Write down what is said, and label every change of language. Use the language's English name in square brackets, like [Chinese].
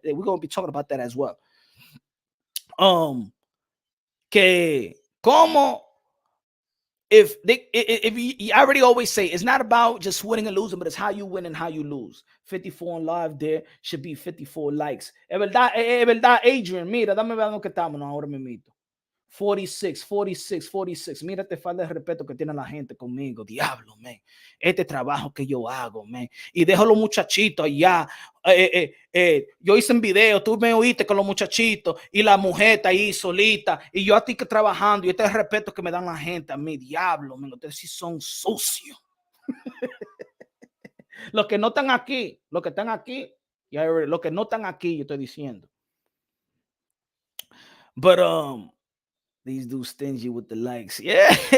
[English] We're going to be talking about that as well. [Spanish] Que como [English] if I already always say it's not about just winning and losing, but it's how you win and how you lose. 54 on live there should be 54 likes. [Spanish] Es verdad, Adrian. Mira, dame ver lo que estamos ahora mismo. 46. Mira este falta de respeto que tiene la gente conmigo. Diablo, man. Este trabajo que yo hago, man. Y dejo los muchachitos allá. Yo hice un video, tú me oíste con los muchachitos y la mujer está ahí solita. Y yo a ti que trabajando y este respeto que me dan la gente a mí. Diablo, man. Ustedes sí son sucios. Los que no están aquí, los que están aquí, los que no están aquí, yo estoy diciendo. [English] But, these dudes stingy with the likes. Yeah.